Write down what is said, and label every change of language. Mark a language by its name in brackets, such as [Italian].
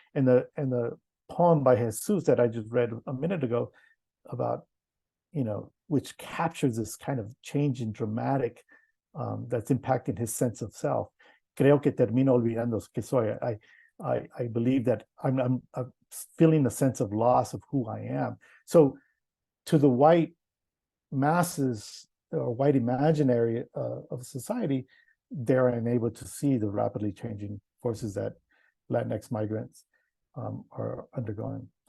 [English] And the poem by Jesus that I just read a minute ago about, which captures this kind of change in dramatic that's impacting his sense of self. [Spanish] Creo que termino olvidando que soy. [English] I believe that I'm feeling a sense of loss of who I am. So to the white masses or white imaginary of society, they're unable to see the rapidly changing forces that Latinx migrants are undergoing.